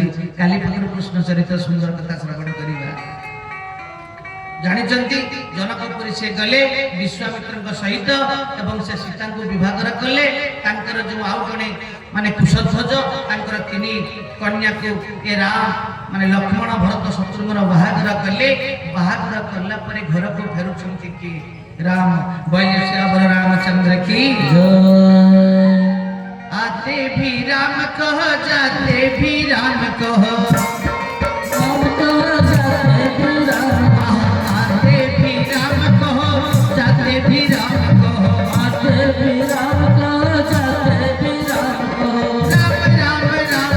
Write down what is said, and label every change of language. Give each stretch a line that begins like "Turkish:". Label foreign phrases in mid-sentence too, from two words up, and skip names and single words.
Odia: କାଲି ପାଖରୁ କୃଷ୍ଣ ଚରିତ୍ର ସୁନ୍ଦର କଥା ଶ୍ରବଣ କରିବା। ଜାଣିଛନ୍ତି, ଜନକପୁରୀ ସେ ଗଲେ ବିଶ୍ୱାମିତ୍ରଙ୍କ ସହିତ ଏବଂ ସେ ସୀତାଙ୍କୁ ବିଭାଘର କଲେ। ତାଙ୍କର ଯୋଉ ଆଉ ଜଣେ ମାନେ କୁଶଧ୍ୱଜ, ତାଙ୍କର 3 କନ୍ୟାକୁ ଏ ରାମ ମାନେ ଲକ୍ଷ୍ମଣ, ଭରତ, ଶତ୍ରୁଘ୍ନ ବାହାଘର କଲେ। ବାହାଘର କଲା ପରେ ଘରକୁ ଫେରୁଛନ୍ତି କି
Hindi: राम बैलेश्यावर रामचंद्र की आते भी राम कहो, जाते भी राम कहो, आते भी राम कहो, जाते भी राम कहो, आते भी राम कहो, जाते भी राम कहो, राम राम राम